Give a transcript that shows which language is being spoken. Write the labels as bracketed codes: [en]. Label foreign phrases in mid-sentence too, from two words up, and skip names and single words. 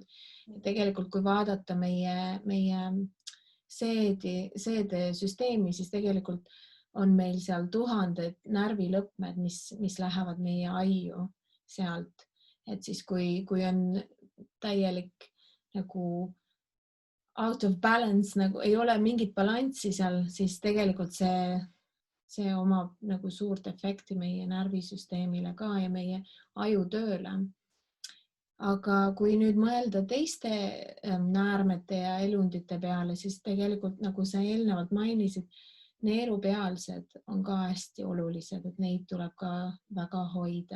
[et] Tegelikult kui vaadata meie seedesüsteemi, siis tegelikult on meil seal tuhanded närvilõpmed, mis lähevad meie aiu sealt. Et siis kui on täielik nagu [en] out of balance, [et] nagu ei ole mingit balanssi seal, siis tegelikult see omab nagu suurt efekti meie närvisüsteemile ka ja meie ajutööle. Aga kui nüüd mõelda teiste näärmete ja elundite peale, siis tegelikult nagu sa eelnevalt mainisid, neerupealsed on ka hästi olulised, et neid tuleb ka väga hoida.